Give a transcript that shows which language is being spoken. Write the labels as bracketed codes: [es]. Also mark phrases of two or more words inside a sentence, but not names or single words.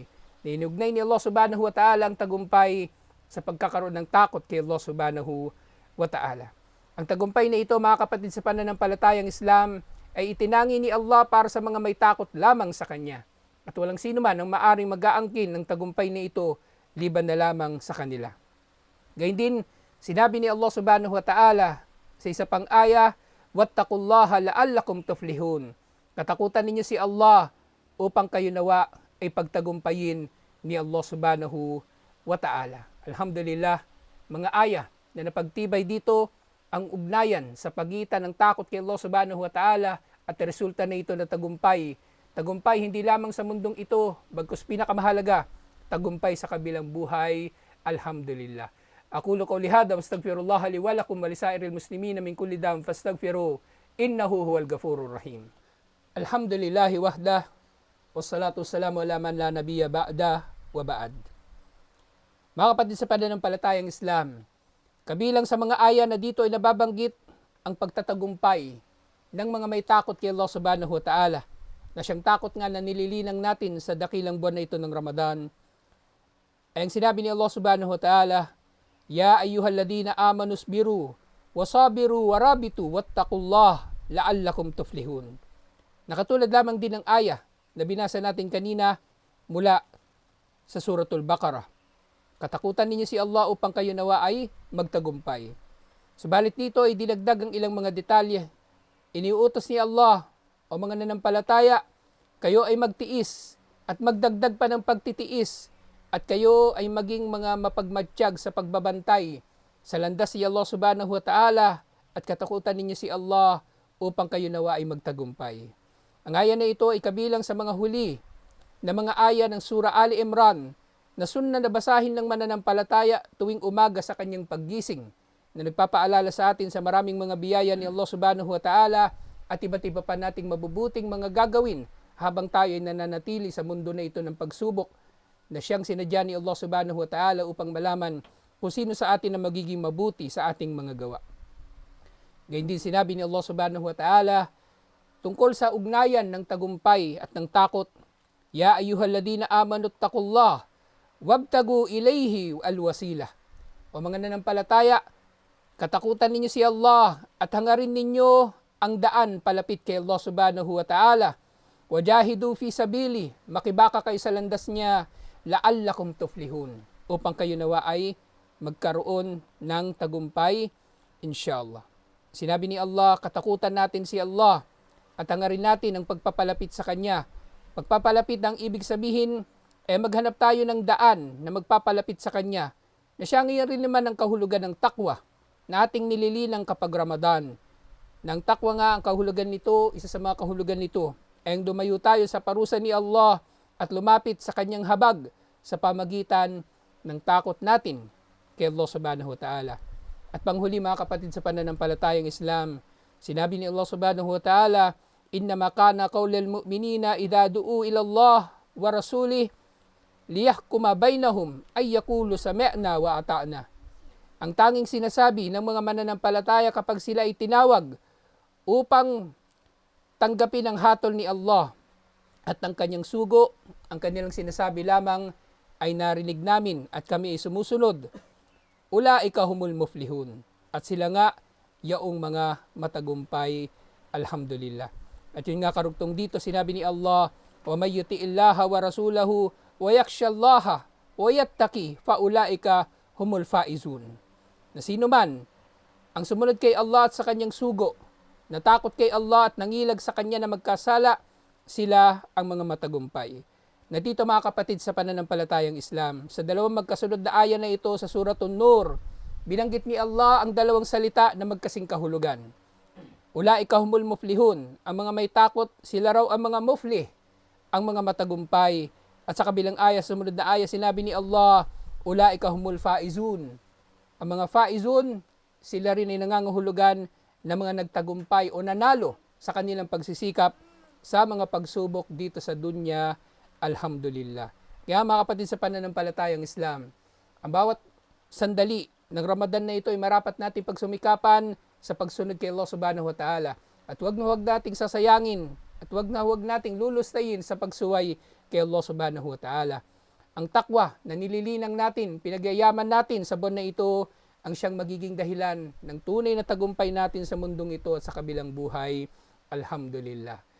[tl] Ninugnay ni Allah [ar] سبحانه وتعالى [tl] ang tagumpay sa pagkakaroon ng takot kay Allah [ar] سبحانه وتعالى. [tl] Ang tagumpay na ito, mga kapatid, sa pananampalatayang Islam ay itinangi ni Allah para sa mga may takot lamang sa Kanya. At walang sino man ang maaring mag-aangkin ng tagumpay na ito liban na lamang sa kanila. Gayun din, sinabi ni Allah [ar] سبحانه وتعالى [tl] sa isa pang aya, [ar] "واتقوا الله لعلكم تفلحون." [tl] Katakutan ninyo si Allah upang kayo nawa ay pagtagumpayin ni Allah [ar] سبحانه وتعالى. [tl] Alhamdulillah, mga aya na napagtibay dito ang ugnayan sa pagitan ng takot kay Allah [ar] سبحانه وتعالى [tl] at resulta na ito na tagumpay. Tagumpay hindi lamang sa mundong ito, bagkus pinakamahalaga, tagumpay sa kabilang buhay. Alhamdulillah. [ar] أقول قولي هذا وأستغفر الله لي ولكم ولسائر المسلمين من كل ذنب فاستغفروه إنه هو الغفور الرحيم. الحمد لله وحده والصلاة والسلام على من لا نبي بعده وبعد. [tl] Mga kapatid sa pananampalatayang Islam, kabilang sa mga aya na dito ay nababanggit ang pagtatagumpay ng mga may takot kay Allah [ar] سبحانه وتعالى, [tl] na siyang takot nga na nililinang natin sa dakilang buwan na ito ng Ramadan. Ay ang sinabi ni Allah [ar] سبحانه وتعالى, "يا أيها الذين آمنوا اصبروا وصابروا ورابطوا واتقوا الله لعلكم تفلحون." [tl] Nakatulad lamang din ng aya na binasa natin kanina mula sa Suratul Baqarah. Katakutan ninyo si Allah upang kayo nawa ay magtagumpay. Subalit dito ay dinagdag ang ilang mga detalye. Iniuutos ni Allah, o mga nanampalataya, kayo ay magtiis at magdagdag pa ng pagtitiis at kayo ay maging mga mapagmatsyag sa pagbabantay sa landas si Allah [ar] سبحانه وتعالى [tl] at katakutan ninyo si Allah upang kayo nawa ay magtagumpay. Ang aya na ito ay kabilang sa mga huli na mga aya ng Surah Ali Imran na sunna na basahin ng mananampalataya tuwing umaga sa kanyang paggising, na nagpapaalala sa atin sa maraming mga biyaya ni Allah [ar] سبحانه وتعالى [tl] at iba't iba pa nating mabubuting mga gagawin habang tayo ay nananatili sa mundo na ito ng pagsubok na siyang sinadya ni Allah [ar] سبحانه وتعالى [tl] upang malaman kung sino sa atin na magiging mabuti sa ating mga gawa. Gayun din sinabi ni Allah [ar] سبحانه وتعالى [tl] tungkol sa ugnayan ng tagumpay at ng takot, [ar] "يا أيها الذين آمنوا اتقوا الله وابتغوا إليه الوسيلة." [tl] O mga nanampalataya, katakutan ninyo si Allah at hangarin ninyo ang daan palapit kay Allah [ar] سبحانه وتعالى. وجاهدوا في سبيله, [tl] makibaka kayo sa landas niya, [ar] لعلكم تفلحون, [tl] upang kayo nawa ay magkaroon ng tagumpay, inshallah. Sinabi ni Allah, katakutan natin si Allah at hangarin natin ang pagpapalapit sa Kanya. Pagpapalapit ang ibig sabihin, maghanap tayo ng daan na magpapalapit sa Kanya, na siya ngayon rin naman ang kahulugan ng takwa na ating nililinang kapag Ramadan. Nang takwa nga ang kahulugan nito, isa sa mga kahulugan nito, ay ang dumayo tayo sa parusa ni Allah at lumapit sa kanyang habag sa pamagitan ng takot natin kay Allah [ar] سبحانه وتعالى. [tl] At panghuli mga kapatid sa pananampalatayang Islam, sinabi ni Allah [ar] سبحانه وتعالى, إنما كان قول المؤمنين إذا دعوا إلى الله ورسوله ليحكم بينهم أن يقولوا سمعنا وأطعنا. [tl] Ang tanging sinasabi ng mga mananampalataya kapag sila ay tinawag upang tanggapin ang hatol ni Allah at ng kanyang sugo, ang kanilang sinasabi lamang ay narinig namin at kami ay sumusunod. [ar] أولئك هم المفلحون. [tl] At sila nga, yaong mga matagumpay, alhamdulillah. At yun nga karugtong dito, sinabi ni Allah, [ar] ومن يطع الله ورسوله ويخش الله ويتقه فأولئك هم الفائزون. [tl] Na sino man ang sumunod kay Allah at sa kanyang sugo, natakot kay Allah at nangilag sa kanya na magkasala, sila ang mga matagumpay. Na dito mga kapatid sa pananampalatayang Islam, sa dalawang magkasunod na aya na ito sa Suratun Nur, binanggit ni Allah ang dalawang salita na magkasing kahulugan. [ar] أولئك هم المفلحون, [tl] ang mga may takot, sila raw ang mga muflih, ang mga matagumpay. At sa kabilang aya, sumunod na aya, sinabi ni Allah, [ar] أولئك هم الفائزون. [tl] Ang mga faizun, sila rin ay nangangahulugan na mga nagtagumpay o nanalo sa kanilang pagsisikap sa mga pagsubok dito sa dunya. Alhamdulillah. Kaya mga kapatid sa pananampalatayang Islam, ang bawat sandali ng Ramadan na ito ay marapat natin pagsumikapan sa pagsunod kay Allah [ar] سبحانه وتعالى. [tl] At huwag nating sasayangin at huwag nating lulustayin sa pagsuway kay Allah [ar] سبحانه وتعالى. [tl] Ang takwa na nililinang natin, pinagyayaman natin sa buwan na ito, ang siyang magiging dahilan ng tunay na tagumpay natin sa mundong ito at sa kabilang buhay. Alhamdulillah.